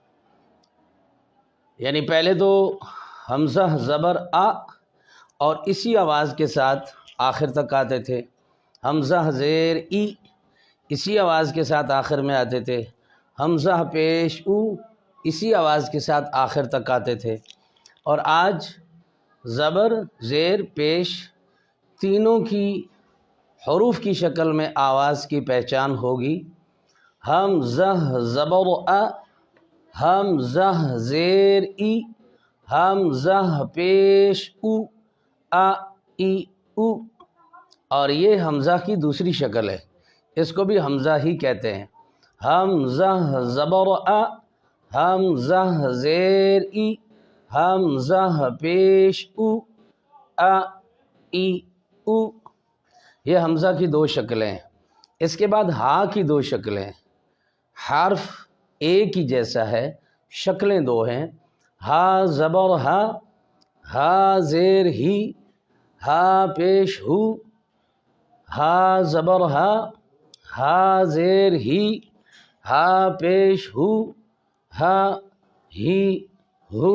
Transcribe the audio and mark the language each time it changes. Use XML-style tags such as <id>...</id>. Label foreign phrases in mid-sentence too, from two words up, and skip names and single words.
<ur>یعنی پہلے تو حمزہ زبر آ اور اسی آواز کے ساتھ آخر تک آتے تھے، حمزہ زیر ای اسی آواز کے ساتھ آخر میں آتے تھے، حمزہ پیش او اسی آواز کے ساتھ آخر تک آتے تھے، اور آج زبر، زیر، پیش تینوں کی حروف کی شکل میں آواز کی پہچان ہوگی۔ حمزہ زبر ا، حمزہ زیر ای، حمزہ پیش او، ا ای او، اور یہ حمزہ کی دوسری شکل ہے، اس کو بھی حمزہ ہی کہتے ہیں۔ حمزہ زبر ا، حمزہ زیر ای، حمزہ پیش او، ا ای او، یہ حمزہ کی دو شکلیں ہیں۔ اس کے بعد ہا کی دو شکلیں، حرف ایک ہی جیسا ہے، شکلیں دو ہیں۔ ہا زبر ہا، ہا زیر ہی، ہا پیش ہو، ہا زبر ہا، ہا زیر ہی، ہا پیش ہو، ہا ہی ہو۔</ur>